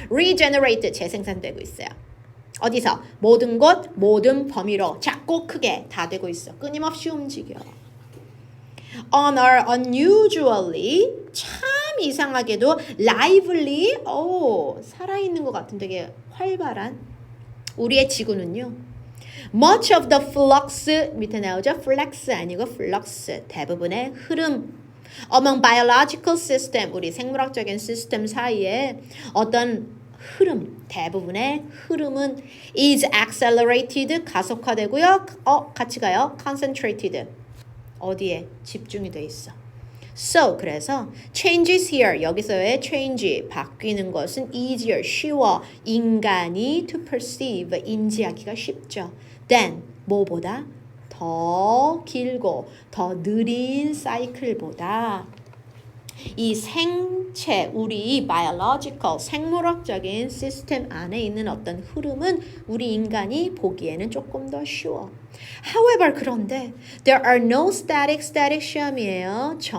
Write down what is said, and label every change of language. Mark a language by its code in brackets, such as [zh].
[ko] regenerate, 재생산되고 있어요. 어디서? 모든 곳, 모든 범위로 작고 크게 다 되고 있어. 끊임없이 움직여. [en] On our unusually, [ko] 참 이상하게도 lively, 살아있는 것 같은 되게 활발한 우리의 지구는요. [en] Much of the flux, [ko] 밑에 나오죠? flex 아니고 flux, 대부분의 흐름. [en] Among biological system, [ko] 우리 생물학적인 시스템 사이에 어떤 흐름, 대부분의 흐름은 [en] is accelerated, [ko] 가속화되고요. 같이 가요. concentrated, 어디에? 집중이 돼 있어. So, 그래서 [en] changes here, [ko] 여기서의 change, 바뀌는 것은 easier, 쉬워, 인간이 [en] to perceive, [ko] 인지하기가 쉽죠. Then, 뭐보다? 더 길고 더 느린 사이클보다 이 생체, 우리 biological, 생물학적인 시스템 안에 있는 어떤 흐름은 우리 인간이 보기에는 조금 더 쉬워. [en] However, 그런데 there are no static 시험이에요.